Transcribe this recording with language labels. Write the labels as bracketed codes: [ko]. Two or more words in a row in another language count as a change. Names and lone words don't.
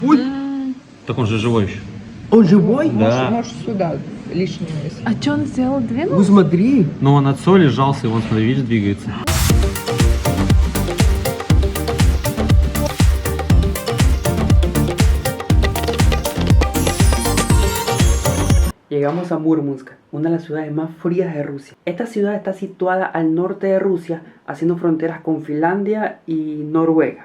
[ru] Ой! Так он же живой еще. Он живой? Да. Можешь сюда лишнее. А что он сделал? Ну Двинулся? смотри. Но он от соли сжался, и он, смотри, видишь, двигается. [es] Llegamos a Murmansk, una de las ciudades más frías de Rusia. Esta ciudad está situada al norte de Rusia, haciendo fronteras con Finlandia y Noruega.